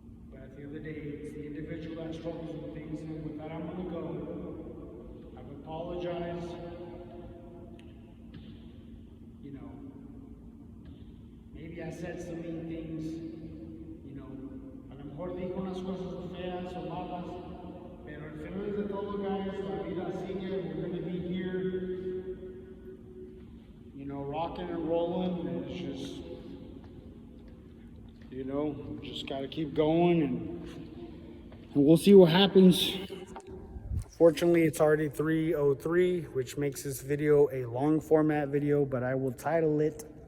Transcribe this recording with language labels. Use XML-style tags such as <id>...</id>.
<en>But at the end of the day, it's the individual that struggles with things, and with that I'm going to go. I've apologized. You know, maybe I said some mean things. You know,</en> <es>a lo mejor dijo unas cosas feas o malas, pero al final de todo, guys, la vida sigue.</es> <en>We're going to be here, you know, rocking and rolling, and it's just, you know, just got to keep going, and we'll see what happens. Fortunately, it's already 3:03, which makes this video a long format video, but I will title it.</en>